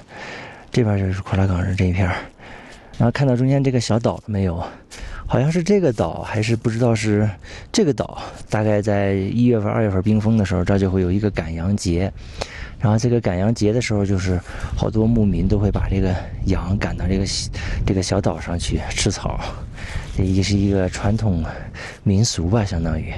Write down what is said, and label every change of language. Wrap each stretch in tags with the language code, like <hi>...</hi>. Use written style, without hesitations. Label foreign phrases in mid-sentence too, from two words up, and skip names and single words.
<zh>這邊就是庫拉崗日這一片，然後看到中間這個小島了沒有？好像是這個島，還是不知道是這個島。大概在1月份、2月份冰封的時候，這就會有一個趕羊節。然後這個趕羊節的時候，就是好多牧民都會把這個羊趕到這個小島上去吃草，这也是一個傳統民俗吧，相當於。</zh>